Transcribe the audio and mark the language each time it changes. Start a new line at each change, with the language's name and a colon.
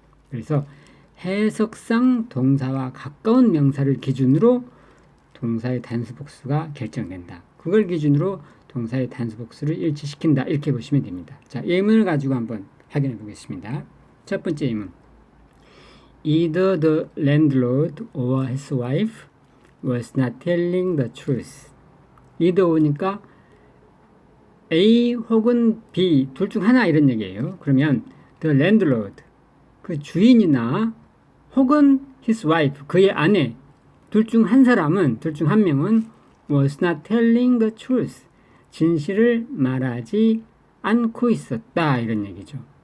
Korean: 그래서 해석상 동사와 가까운 명사를 기준으로 동사의 단수 복수가 결정된다. 그걸 기준으로 동사의 단수 복수를 일치시킨다, 이렇게 보시면 됩니다. 자, 예문을 가지고 한번 확인해 보겠습니다. 첫 번째 예문.
English: Either the landlord or his wife was not telling the truth.
Korean: either 오니까 A 혹은 B 둘 중 하나, 이런 얘기예요. 그러면
English: the landlord,
Korean: 그 주인이나 혹은
English: his wife,
Korean: 그의 아내, 둘 중 한 명은
English: was not telling the truth,
Korean: 진실을 말하지 않고 있었다. 이런 얘기죠.